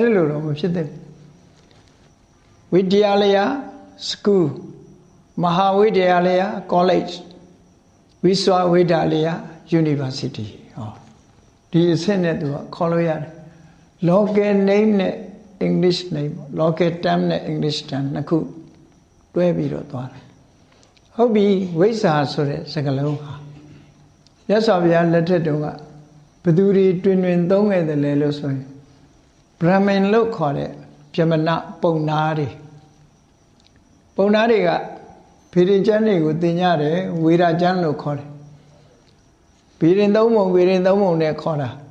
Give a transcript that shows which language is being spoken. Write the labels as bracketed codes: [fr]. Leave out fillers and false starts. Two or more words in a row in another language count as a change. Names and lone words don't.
[my] ဒါလိုတော့မဖြစ်သင့်ဝိတ္တရာလျာ school မဟာဝိတ္တရာလျာ college ဝိစွာဝိတ္တလျာ university ဟောဒီအဆင့် နဲ့သူကခေါ်လို့ရတယ် [en] local name [my] နဲ့ [en] English name local term [my] နဲ့ [en] English term [my] နှစ်ခုတွဲပြီးတော့ သွားတယ်ဟုတ်ပြီဝိဇ္ဇာဆိုတဲ့စကားလုံးဟာမြတ်စွာဘုရားလက်ထက်တုန်းကဘသူတွေတွင်တွင်သုံးခဲ့တယ်လဲလို့ဆိုရင် Brahmin လို့ခေါ်တဲ့ပြမနာပုံနာတွေကဗေဒင်ကျမ်းတွေကိုသင်ကြတယ်ဝေဒကျမ်းလို့ခေါ်တယ်ဗေဒင်သုံးပုံနဲ့ခေါ်တာ